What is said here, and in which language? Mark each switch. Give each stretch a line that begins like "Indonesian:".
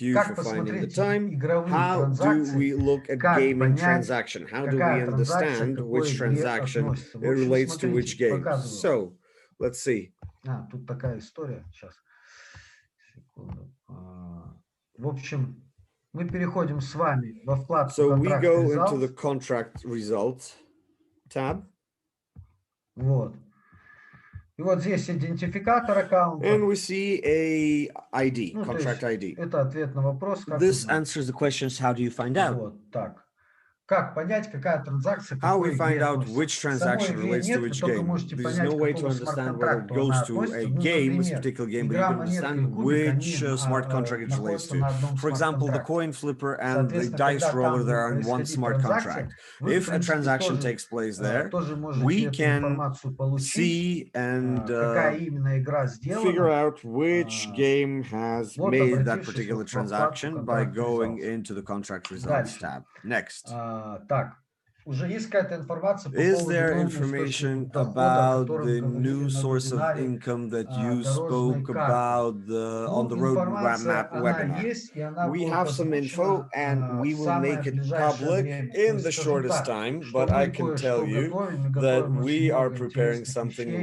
Russian: Как посмотреть игровые транзакции? Как понять, какая транзакция к какой игре относится? В общем, смотрите, показываю.
English: So, let's see.
Russian: Тут такая история. Сейчас. Секунду. В общем, мы переходим с вами во вкладку
English: So we go Results. into the Contract Results tab.
Russian: Вот. И вот здесь идентификатор аккаунта.
English: And we see a ID, contract ID.
Russian: Это ответ на вопрос.
English: This answers the questions, how do you find out?
Russian: Вот так. Как понять, какая транзакция,
English: how we find out which transaction relates to which game? There's no way to understand whether it goes to a game, a particular game, but you can understand which smart contract it relates to. For example, the coin flipper and the dice roller, they are in one smart contract. If a transaction takes place there, we can see and figure out which game has made that particular transaction by going into the contract results tab. Next.
Russian: Так, уже есть какая-то информация по
English: Is
Russian: поводу
English: there information about the new source of income that you spoke about on the roadmap webinar? We have some info and we will make it public in the shortest time, but I can tell you that we are preparing something.